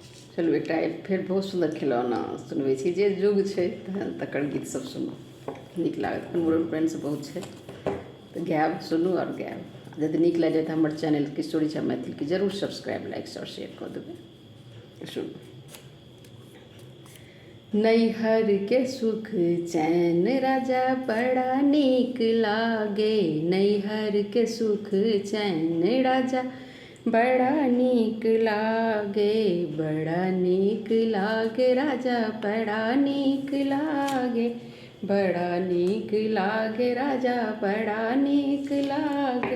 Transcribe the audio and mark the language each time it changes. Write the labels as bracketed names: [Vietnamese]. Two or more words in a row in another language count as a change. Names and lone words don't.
[Maithili] चलू एकटा फेर बहुत सुन्दर खिलौना सुनबै छी जे युग छै तकर गीत सब सुनू, नीक लागत। मूड़न उपनयन सब बहुत छै तऽ गायब, सुनू और गायब। यदि नीक लागि जाए तऽ हमर चैनल किशोरी झा मैथिलके जरूर सब्सक्राइब, लाइक और शेयर कऽ देबै। सुनू। नैहर के सुख चैन राजा बड़ा नीक लागे, नैहर के सुख चैन राजा बड़ा नीक लागे, बड़ा नीक लागे राजा बड़ा नीक लागे, बड़ा नीक लागे राजा बड़ा नीक लागे।